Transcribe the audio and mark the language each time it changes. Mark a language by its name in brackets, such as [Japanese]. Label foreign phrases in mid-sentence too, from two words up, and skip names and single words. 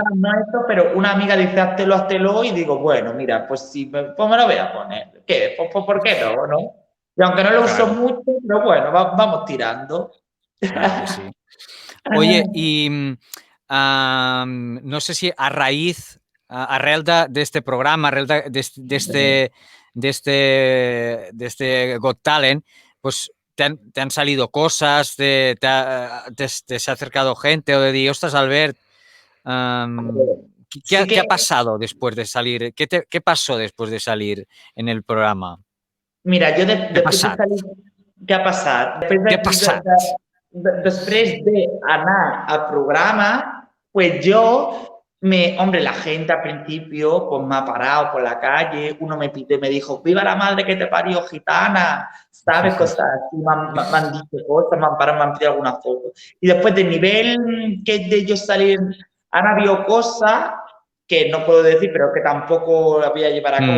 [Spanish] Instagram no esto, pero una amiga dice, háztelo, y digo, bueno, mira, pues sí, pues me lo voy a poner. ¿Qué? Pues, ¿por qué no, no? Y aunque no lo uso claro, mucho, pero bueno, vamos tirando. claro que sí. Oye, y no sé si a raíz, arrel de este programa, arrel de este Got Talent, pues te han salido cosas, te se ha acercado gente o de decir, ostras, Albert, Sí qué que, ha pasado después de salir? ¿Qué pasó después de salir en el programa? mira, yo ¿Qué ha después de pasado? [Catalan] salir, ¿qué ha passat? [Spanish] ¿Qué ha pasado? [Catalan] Després d'anar al programa, [Spanish] pues yo, hombre, la gente al principio pues me ha parado por la calle, uno me pide, me dijo, viva la madre que te parió, gitana, ¿sabes? Cosas así, me han dicho cosas, me han parado, me han pedido algunas fotos. Y después del nivel que de ellos salir, han habido cosas que no puedo decir, pero que tampoco la voy a llevar a cabo,